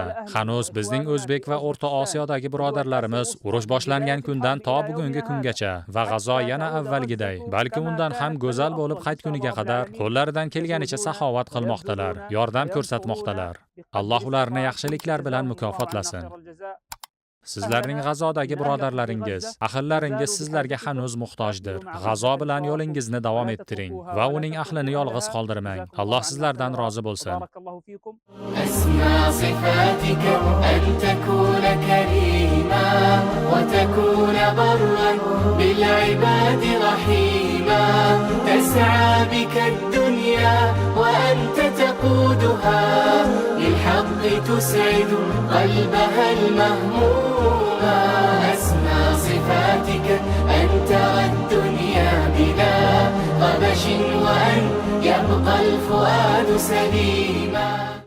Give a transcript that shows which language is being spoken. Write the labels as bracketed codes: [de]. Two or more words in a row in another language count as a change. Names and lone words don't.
[uz] Hanuz bizning O'zbek va O'rta Osiyodagi birodarlarimiz urush boshlangan kundan to bugungi kungacha va G'azo yana avvalgiday, balki undan ham go'zal bo'lib qaytguniga qadar qo'llaridan kelganicha saxovat qilmoqdalar, yordam ko'rsatmoqdalar. Alloh ularni yaxshiliklar bilan mukofotlasin. Sizlarning G'azodagi birodarlaringiz, ahillaringiz sizlarga hanuz muhtojdir. G'azo bilan yo'lingizni davom ettiring va uning ahlini yolg'iz qoldirmang. Alloh sizlardan rozi bo'lsin. [ar] أسمى صفاتك أن تكون كريما وتكون برا بالعباد رحيما تسعى بك الدنيا وأنت تقودها للحق تسعد قلبها المهموما أسمى صفاتك أن ترى الدنيا بلا غبش وأن يبقى الفؤاد سليما.